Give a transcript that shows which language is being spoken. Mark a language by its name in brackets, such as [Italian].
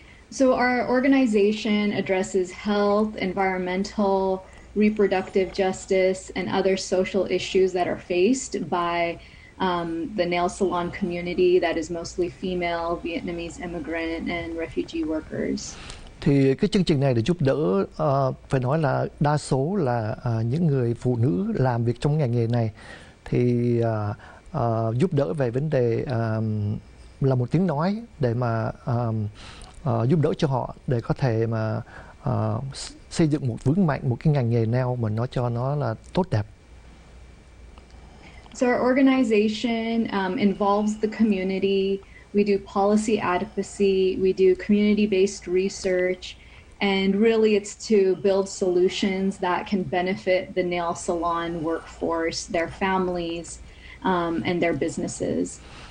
[English] So our organization addresses health, environmental, reproductive justice, and other social issues that are faced by the nail salon community that is mostly female, Vietnamese immigrant, and refugee workers. [Vietnamese] Thì cái chương trình này để giúp đỡ phải nói là đa số là những người phụ nữ làm việc trong ngành nghề này, thì giúp đỡ về vấn đề là một tiếng nói để mà giúp đỡ cho họ để có thể mà xây dựng một vững mạnh một cái ngành nghề nail mà nó cho nó là tốt đẹp. [English] So our organization involves the community. We do policy advocacy, we do community-based research, and really it's to build solutions that can benefit the nail salon workforce, their families, and their businesses.